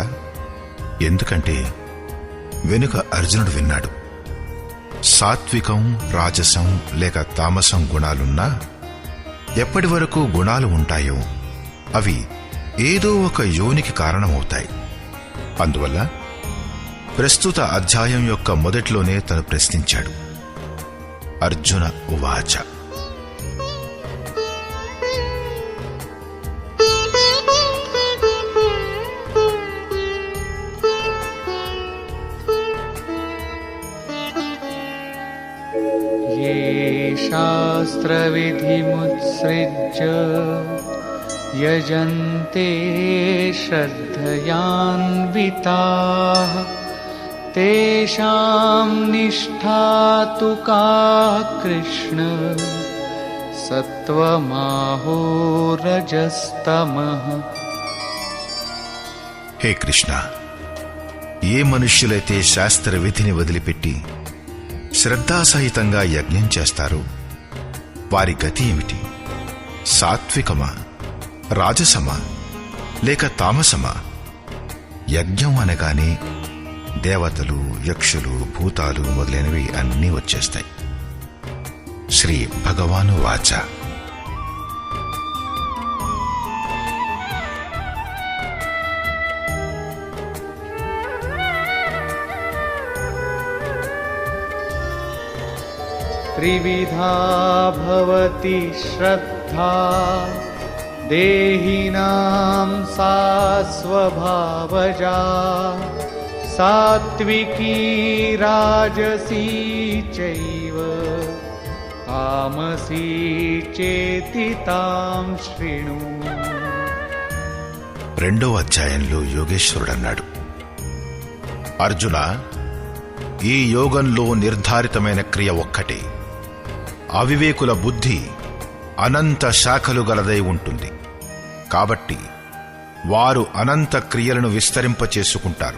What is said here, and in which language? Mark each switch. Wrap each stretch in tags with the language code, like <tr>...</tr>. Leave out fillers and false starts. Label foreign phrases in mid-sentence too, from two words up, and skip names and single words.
<te>ఎందుకంటే వెనుక అర్జునుడు విన్నాడు, సాత్వికం, రాజసం లేక తామసం గుణాలున్నా ఎప్పటి వరకు గుణాలు ఉంటాయో అవి ఏదో ఒక యోనికి కారణమవుతాయి. అందువల్ల ప్రస్తుత అధ్యాయం యొక్క మొదట్లోనే తను ప్రశ్నించాడు.</te> <sa>అర్జున ఉవాచ, ये शास्त्रविधिमुत्सृज्य यजन्ते श्रद्धयान्विताः तेषां निष्ठा तु का कृष्ण सत्त्वमाहो रजस्तमः.</sa> <te>హే కృష్ణ, ఏ మనుష్యులైతే శాస్త్ర విధిని వదిలిపెట్టి శ్రద్ధాసహితంగా యజ్ఞం చేస్తారో వారి గతి ఏమిటి? సాత్వికమా, రాజసమా లేక తామసమా? యజ్ఞం అనగానే దేవతలు, యక్షులు, భూతాలు మొదలైనవి అన్నీ వచ్చేస్తాయి.</te> <sa>శ్రీ భగవాను వాచ. त्रिविधा भवति श्रद्धा देहिनां सा स्वभावजा सात्विकी राजसी चैव तामसी चेति तां शृणु.</sa> <te>2వ అధ్యాయంలో యోగేశ్వరుడు అన్నాడు, అర్జున, ఈ యోగంలో నిర్ధారితమైన క్రియ ఒక్కటే. అవివేకుల బుద్ధి అనంత శాఖలు గలదై ఉంటుంది. కాబట్టి వారు అనంత క్రియలను విస్తరింపచేసుకుంటారు.</te>